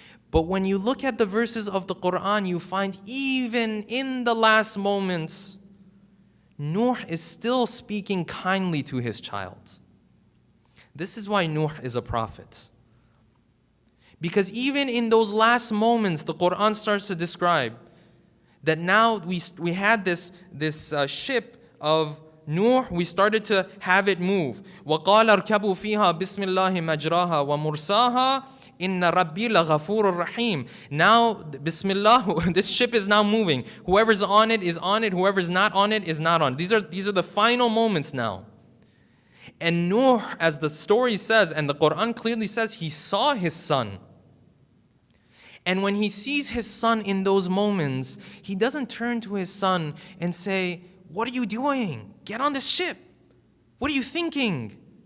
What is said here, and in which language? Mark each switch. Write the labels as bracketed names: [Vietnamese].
[English] But when you look at the verses of the Quran, you find even in the last moments, Nuh is still speaking kindly to his child. This is why Nuh is a prophet. Because even in those last moments, the Quran starts to describe that now we had this ship of Nuh, we started to have it move. [Arabic] وَقَالَ ارْكَبُوا فِيهَا بِسْمِ اللَّهِ مَجْرَاهَا وَمُرْسَاهَا Inna Rabbi la ghafurur rahim. [English] Now, Bismillah, this ship is now moving. Whoever's on it is on it. Whoever's not on it is not on. These are the final moments now. And Nuh, as the story says, and the Quran clearly says, he saw his son. And when he sees his son in those moments, he doesn't turn to his son and say, "What are you doing? Get on this ship. What are you thinking?"